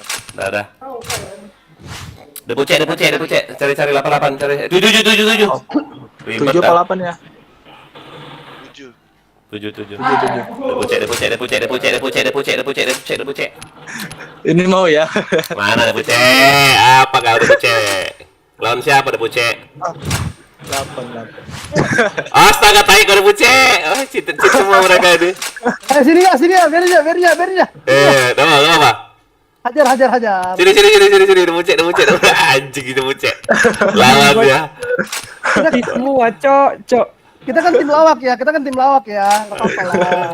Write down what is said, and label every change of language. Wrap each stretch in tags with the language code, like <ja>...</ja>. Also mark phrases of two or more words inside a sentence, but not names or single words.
<id>Dah. Udah pucek. Cari 88, cari 7. 7 apa 8 ya? 7. 7. Udah pucek. Ini mau ya. Mana ada pucek? Apa kau ada pucek? Lawan siapa ada pucek? 8. Astaga, tai kau ada pucek. Oh, cheat semua mereka ini. Sini ya, biarin ya. Dah apa? Hajar. Sini, udah pucek. Anjing itu pucek. Lawan dia. Semua, cok. Kita kan tim lawak ya, nggak apa-apa lah.</id>